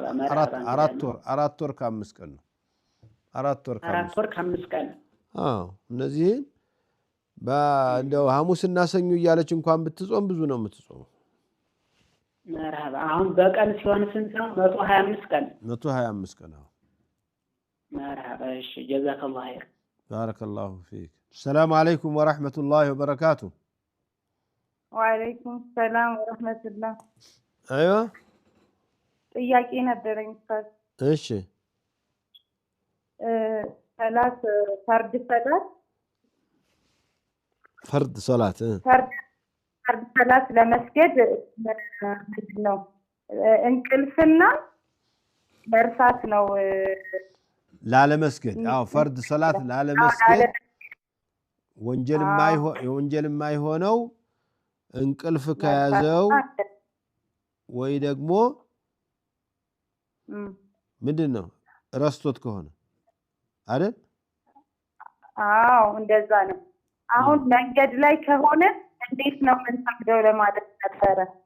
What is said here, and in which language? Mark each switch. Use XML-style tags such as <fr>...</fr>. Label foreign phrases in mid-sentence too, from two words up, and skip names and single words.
<am>አራት ወር ከ5 ቀን ነው 4 ወር ከ5 ቀን እነዚህን እንደው ሐሙስና ሰኞ እያለች እንኳን ብትጾም ብዙ ነው የምትጾመው መርሐባ አሁን በቀን ሲሆን ስንት ነው 125 ቀን 125 ቀን</am> <ar>مرحبا جزاك الله خير بارك الله فيك السلام عليكم ورحمة الله وبركاته وعليكم السلام ورحمة الله أيوة</ar> <am>ጥያቄ ነበረኝ ኡስታዝ እሺ ሰላት</am> <ar>فرد صلاة</ar> <am>فرد ሰላት ለመስገድ ምንድነው እንቅልፍና መርሳት ነው ላለመስገድ</am> <ar>فرد صلاة</ar> <am>ላለመስገድ ወንጀል የማይሆነው እንቅልፍ ከያዘው ወይ ደግሞ ምንድነው ረስቶት ከሆነ አይደል እንደዛ ነው አሁን መንገድ ላይ ከሆነ እንዴት ነው የምንሰግደው ለማለት ነበረ</am>